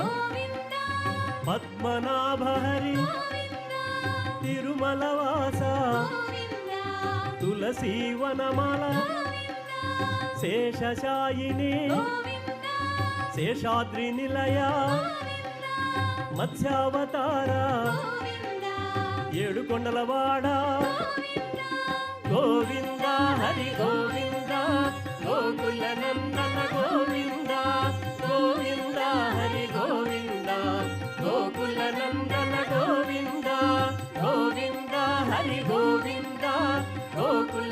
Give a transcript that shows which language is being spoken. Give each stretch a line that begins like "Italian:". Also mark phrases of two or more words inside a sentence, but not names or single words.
Sanskrit: पद्मनाभ हरि तिरुमलवासा तुलसी वनमाला शेषशायिनी शेषाद्रि निलया
Telugu: మత్స్యావతార ఏడు కొండలవాడ గోవింద హరి గోవింద గోకుల నందన గోవింద గోవింద హరి గోవింద గోకుల నందన గోవింద గోవింద హరి గోవింద గోకుల